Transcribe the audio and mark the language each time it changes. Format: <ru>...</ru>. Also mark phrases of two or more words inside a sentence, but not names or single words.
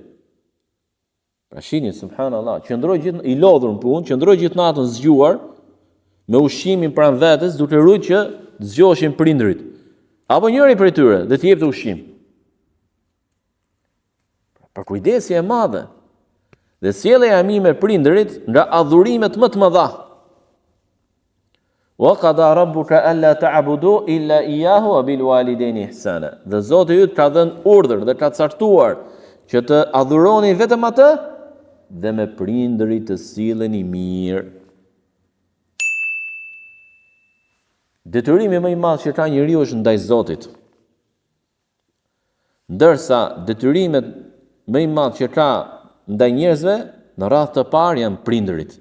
<sq>Pra shihni subhanallahu, qëndroi gjithë i lodhur në punë, qëndroi gjithë natën zgjuar me ushqimin pranë vetes, duke rujtur që të zgjoheshin prindërit. Apo njëri prej tyre dhe t'i jepte ushqim. Për kujdesje e madhe. Dhe sjellja e mi me prindërit nga adhurimet më të mëdha.</sq> <ar>وقضى ربك ألا تعبدوا إلا إياه وبالوالدين إحسانا.</ar> <sq>Dhe Zoti yt ka dhënë urdhër dhe ka caktuar që të adhuroni vetëm atë dhe me prindërit të silleni mirë. Detyrimi më i madh që ka njeriu është ndaj Zotit. Ndërsa detyrimet më i madh që ka ndaj njerëzve në radhë të parë janë prindërit.</sq>